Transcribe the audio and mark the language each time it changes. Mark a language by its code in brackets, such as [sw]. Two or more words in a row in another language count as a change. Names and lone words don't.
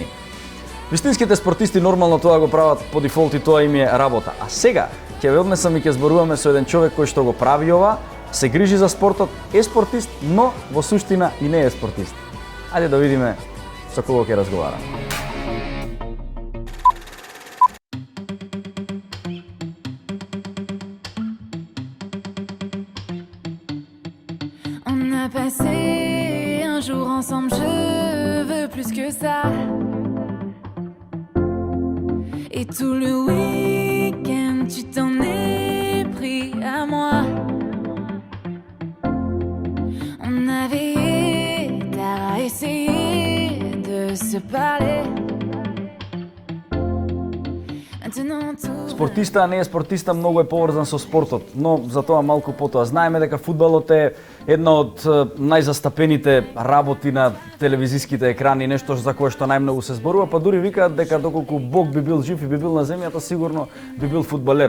[mk] Вистинските спортисти нормално тоа го прават по дефолт и тоа им е работа. А сега ќе ве однесам и ќе зборуваме со еден човек кој што го прави ова, се грижи за спортот, е спортист, но во суштина и не е спортист. Ајде да видиме со кого ќе разговараме. [fr] On a passé un jour ensemble, je veux plus que ça. Et tout le week-end, tu t'en es pris à moi. On avait tard à essayer de se parler. [mk] Спортиста, а не е спортиста, многу е поврзан со спортот, но за тоа малку потоа. Знаеме дека фудбалот е една од најзастапените работи на телевизиските екрани, нешто за кое што најмногу се зборува, па дури викаат дека доколку Бог би бил жив и би бил на земјата, сигурно би бил фудбалер.